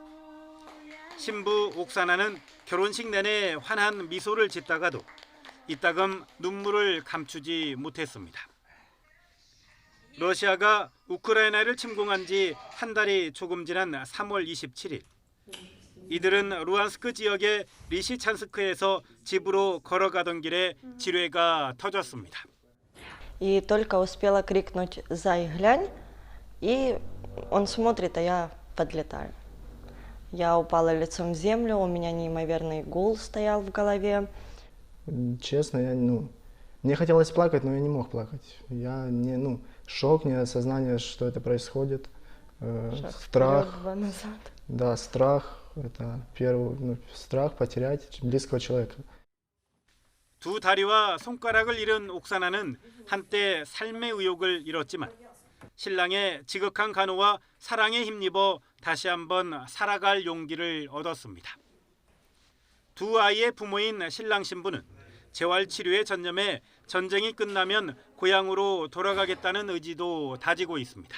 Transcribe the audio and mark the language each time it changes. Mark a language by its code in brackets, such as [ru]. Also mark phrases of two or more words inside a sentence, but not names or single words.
[ko] 신부 옥사나는 결혼식 내내 환한 미소를 짓다가도 이따금 눈물을 감추지 못했습니다. 러시아가 우크라이나를 침공한 지 한 달이 조금 지난 3월 27일 이들은 루안스크 지역의 리시찬스크에서 집으로 걸어가던 길에 지뢰가 터졌습니다. [ru] И только успела крикнуть «Зай, глянь!» И он смотрит, а я подлетаю. Я упала лицом в землю, у меня неимоверный гул стоял в голове. Честно, мне хотелось плакать, но я не мог плакать. Шок, неосознание, что это происходит. Страх. 2 назад. Да, страх. Это первый страх потерять близкого человека. [ko] 두 다리와 손가락을 잃은 옥사나는 한때 삶의 의욕을 잃었지만 신랑의 지극한 간호와 사랑에 힘입어 다시 한번 살아갈 용기를 얻었습니다. 두 아이의 부모인 신랑 신부는 재활 치료에 전념해 전쟁이 끝나면 고향으로 돌아가겠다는 의지도 다지고 있습니다.